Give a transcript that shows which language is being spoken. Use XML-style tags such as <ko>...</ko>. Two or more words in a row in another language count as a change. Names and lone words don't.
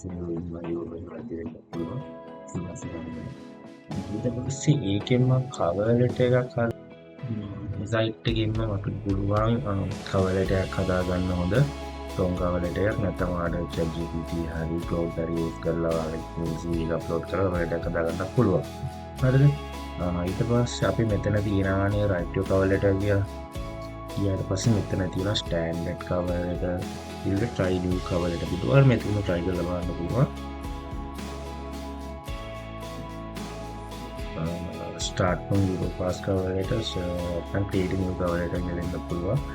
<si>ඊට පස්සේ ඒකෙන්ම</si> <en>cover letter</en> <si>එකක් site එකෙන්ම අපිට පුළුවන්</si> <en>cover letter</en> <si>එකක් හදාගන්න. හොඳ</si> <en>strong cover letter</en> <si>එකක් නැත්නම් ඔයාලට ChatGPT හරි Claude හරි use කරලා ඔයාලට CV එක upload කරලා</si> <en>cover letter</en> <si>එකක් හදාගන්න පුළුවන්. හරිද? ඊට පස්සේ අපි මෙතන තියෙනවානේ</si> <en>write your cover letter</en> <si>කියලා. ඊට පස්සේ මෙතන තියෙනවා</si> <en>standard cover letter.</en> <si>ඊට</si> <en>try new cover letter</en> <si>පුළුවන්. මෙතන try කරලා බලන්න පුළුවන්.</si> <en>start from Europass cover letters and create new cover letter</en> <si>කියලා දෙන්න පුළුවන්.</si>